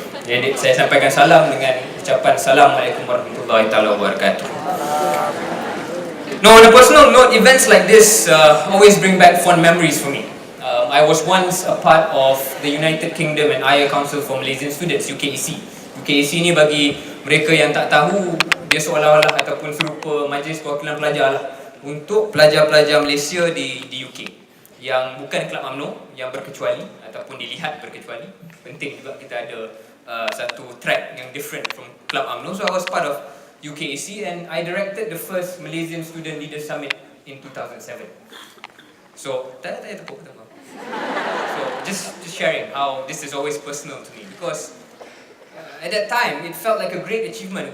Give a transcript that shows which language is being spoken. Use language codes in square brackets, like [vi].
[ms] Jadi saya sampaikan salam dengan ucapan Assalamualaikum warahmatullahi wabarakatuh. [en] Now, on a personal note, events like this always bring back fond memories for me. I was once a part of the United Kingdom and Higher Council for Malaysian Students, UKEC. [ms] UKEC ni bagi mereka yang tak tahu, dia seolah-olah ataupun serupa Majlis Perwakilan Pelajar lah untuk pelajar-pelajar Malaysia di UK yang bukan Kelab UMNO, yang berkecuali ataupun dilihat berkecuali. Penting juga kita ada satu track yang [en] different from [ms] Kelab UMNO. [en] So I was part of UKEC and I directed the first Malaysian Student Leaders Summit in 2007. So, [ms] tak tepuk. [en] So, just sharing how this is always personal to me, because at that time it felt like a great achievement.